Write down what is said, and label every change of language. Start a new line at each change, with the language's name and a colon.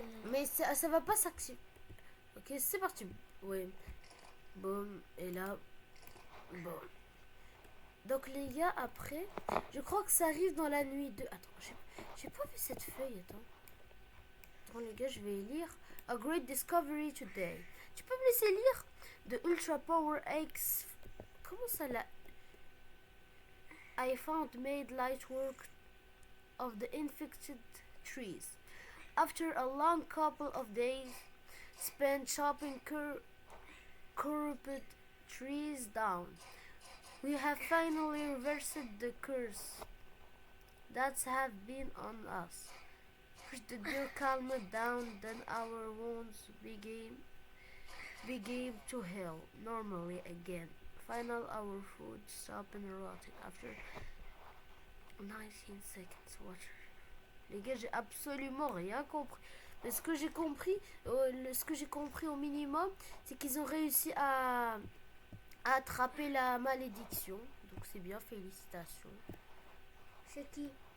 French: Mais ça va pas s'activer. Ok, c'est parti. Oui. Boum. Et là. Bon. Donc les gars, après, je crois que ça arrive dans la nuit de... Attends, j'ai pas vu cette feuille, attends. Attends les gars, je vais lire.
English: A great discovery today.
French: Tu peux me laisser lire?
English: The Ultra Power X...
French: Comment ça là?
English: I found made light work of the infected trees. After a long couple of days spent chopping corrupted trees down, we have finally reversed the curse that have been on us. First the dew calmed down, then our wounds began to heal normally again. Finally, our food stopped rotting after 19 seconds. Watch.
French: Les gars, j'ai absolument rien compris. Mais ce que j'ai compris au minimum, c'est qu'ils ont réussi à attraper la malédiction. Donc c'est bien, félicitations. C'est qui?